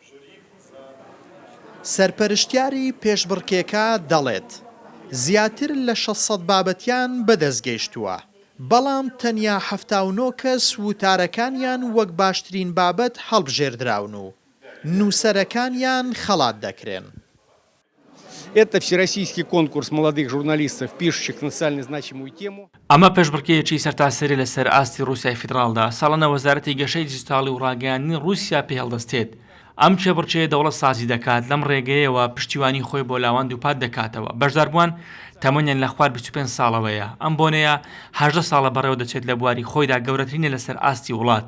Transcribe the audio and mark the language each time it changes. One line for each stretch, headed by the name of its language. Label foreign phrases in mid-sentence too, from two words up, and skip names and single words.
Central Kurdish: سەرپەرشتیاری پێشبڕکێکە دەڵێت زیاتر لە 600 بابەتیان بەدەستگەیشتووە، بەڵام تەنیا 79 کەس وتارەکانیان وەک باشترین بابەت هەڵبژێردراون و نووسەرەکانیان خەڵات دەکرێن.
Russian: Это всероссийский конкурс молодых журналистов, пишущих на социально значимую тему.
Central Kurdish: ئەمە پێشبڕکێیەکی سەرتاسەری لەسەر ئاستی رووسیای فیدراڵدا ساڵانە وەزارەتی گەشەی دیجیتاڵی و ڕاگەیاندنی رووسیا پێ هەڵدەستێت. ئەم چێبڕچەیە دەوڵەت سازی دەکات لەم ڕێگەیەوە پشتیوانی خۆی بۆ لاوان دووپات دەکاتەوە. بەشداربووان تەمەنیان لە خوار 25 ساڵەوەیە. ئەم بۆنەیە 18 ساڵە بەڕێوە دەچێت لە بواری خۆیدا گەورەترینە لەسەر ئاستی وڵات.